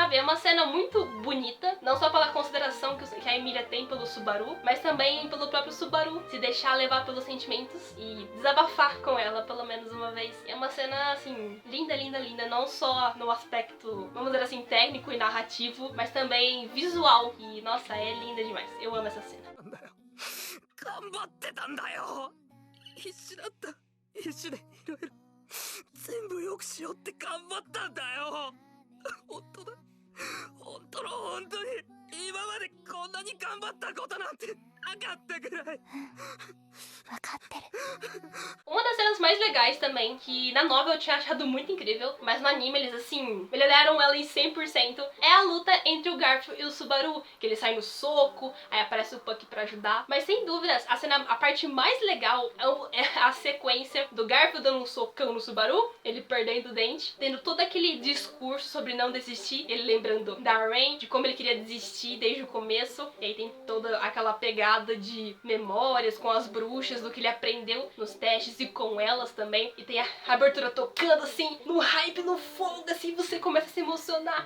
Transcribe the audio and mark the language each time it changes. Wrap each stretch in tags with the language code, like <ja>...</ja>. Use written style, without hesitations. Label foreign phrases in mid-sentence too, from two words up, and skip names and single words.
<pt>É uma cena muito bonita, não só pela consideração que a Emilia tem pelo Subaru, mas também pelo próprio Subaru se deixar levar pelos sentimentos e desabafar com ela pelo menos uma vez. É uma cena, assim, linda, linda, linda, não só no aspecto, vamos dizer assim, técnico e narrativo, mas também visual, e, nossa, é linda demais. Eu amo essa cena.</pt> <ja>頑張ってたんだよ必死だった必死でいろいろ全部良くしようって頑張ったんだよ本当だ本当の本当に今までこんなに頑張ったことなんてなかったぐらい</ja> <pt>Uma das cenas mais legais também, que na novela eu tinha achado muito incrível, mas no anime eles, assim, melhoraram ela em 100%, é a luta entre o Garfield e o Subaru, que ele sai no soco, aí aparece o Puck pra ajudar, mas sem dúvidas, a parte mais legal é a sequência do Garfield dando um socão no Subaru, ele perdendo o dente, tendo todo aquele discurso sobre não desistir, ele lembrando da Rain, de como ele queria desistir desde o começo, e aí tem toda aquela pegada de memórias com as bruxas, do que ele aprendeu nos testes e com elas também, e tem a abertura tocando assim, no hype, no fogo, assim, você começa a se emocionar.</pt>